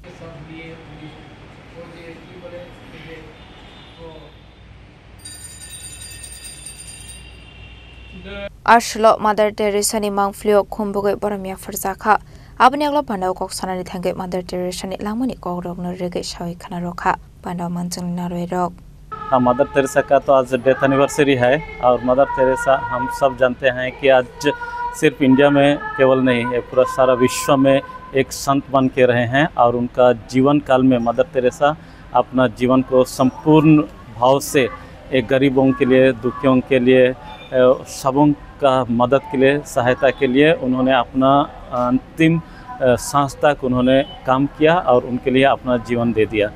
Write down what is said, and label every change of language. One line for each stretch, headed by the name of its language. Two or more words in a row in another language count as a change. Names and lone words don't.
Kok Borok: Ashlo Mother Teresa ni Mangflio Kumbugo Boramia Farzaka. Abni aglo pandau kok sanani thangai Mother Teresa ni lamani kok rok no rege shawi khana rokha pandau manchang na roi rok.
Hindi: मदर तेरेसा का तो आज
English: death anniversary
Hindi: है और मदर तेरेसा हम सब जानते हैं कि आज सिर्फ इंडिया में केवल नहीं है, पूरा सारा विश्व में एक संत बन के रहे हैं और उनका जीवन काल में मदर तेरेसा अपना जीवन को संपूर्ण भाव से एक गरीबों के लिए, दुखियों के लिए, सबों का मदद के लिए, सहायता के लिए उन्होंने अपना अंतिम सांस तक उन्होंने काम किया और उनके लिए अपना जीवन दे दिया।